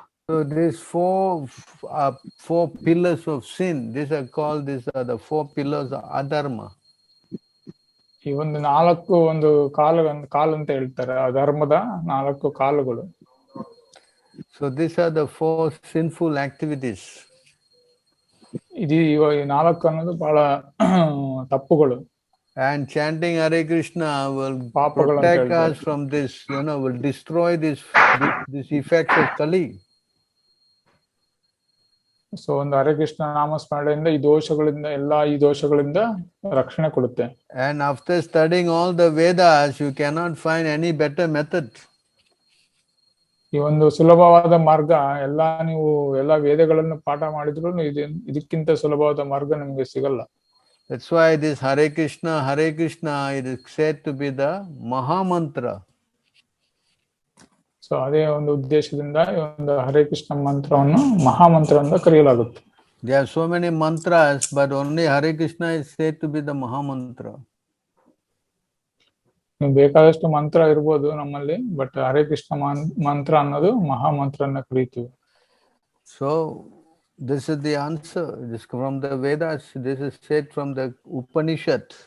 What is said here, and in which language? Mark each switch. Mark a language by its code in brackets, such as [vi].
[en] So these four pillars of sin, these are the 4 pillars of adharma. [kn] ಈ ಒಂದು 4 ಒಂದು ಕಾಲು ಅಂತ ಹೇಳ್ತಾರೆ, ಧರ್ಮದ 4 ಕಾಲುಗಳು. [en] So these are the 4 sinful activities. [kn] ಇದು ಈ 4 ಅನ್ನೋದು ಬಹಳ ತಪ್ಪುಗಳು. [en] And chanting Hare Krishna will protect us from this, will destroy this effects of Kali. [kn] So ಒಂದು ಹರೇ ಕೃಷ್ಣ ನಾಮಸ್ಮರಣೆಯಿಂದ ಈ ದೋಷಗಳಿಂದ ರಕ್ಷಣೆ ಕೊಡುತ್ತೆ. [en] And after studying all the Vedas, you cannot find any better method. [kn] ಈ ಒಂದು ಸುಲಭವಾದ ಮಾರ್ಗ ನೀವು ಎಲ್ಲಾ ವೇದಗಳನ್ನು ಪಾಠ ಮಾಡಿದ್ರು ಇದಕ್ಕಿಂತ ಸುಲಭವಾದ ಮಾರ್ಗ ನಿಮಗೆ ಸಿಗಲ್ಲ. [en] That's why this Hare Krishna, it is said to be the Maha Mantra. [kn] So ಅದೇ ಒಂದು ಉದ್ದೇಶದಿಂದ ಈ ಒಂದು ಹರೇ ಕೃಷ್ಣ ಮಂತ್ರವನ್ನು ಮಹಾಮಂತ್ರ ಅಂತ ಕರೆಯಲಾಗುತ್ತೆ. [en] There are so many mantras, but only Hare Krishna is said to be the Maha Mantra. [kn] ಬೇಕಾದಷ್ಟು ಮಂತ್ರ ಇರ್ಬೋದು ನಮ್ಮಲ್ಲಿ, ಬಟ್ ಹರೇ ಕೃಷ್ಣ ಮಂತ್ರ ಅನ್ನೋದು ಮಹಾಮಂತ್ರ ಅನ್ನ ಕರೀತೀವಿ. [en] So this is the answer. This from the Vedas. This is said from the Upanishad.